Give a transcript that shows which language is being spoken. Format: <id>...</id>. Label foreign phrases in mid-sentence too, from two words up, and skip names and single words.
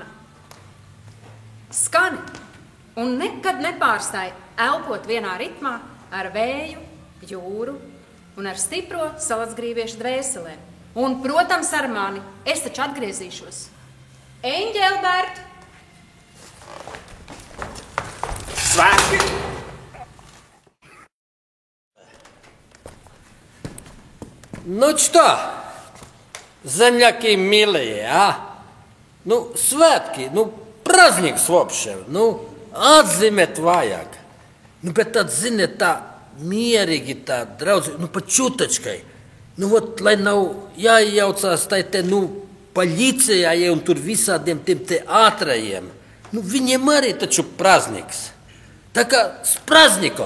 <lv>Skani un nekad nepārstāj elpot vienā ritmā ar vēju, jūru un ar stipro salacgrīviešu dvēselēm. Un, protams, ar mani. Es taču atgriezīšos. Eņģelbert! Svētki!</lv> <ru>Ну что, земляки милые, а? Ну,</ru> <lv>svētki, nu,</lv> <ru>праздник в общем,</ru> <lv>nu, atzīmēt vajag. Nu, bet tad, ziniet, tā mierīgi, tā draudzīgi, nu,</lv> <ru>по чуточке.</ru> <lv>Nu, vot, lai nav jāiejaucās tai te, nu, policijai un tur visādiem tiem te ātrajiem. Nu, viņiem arī taču праздniks. Tā kā</lv> <ru>с праздником.</ru>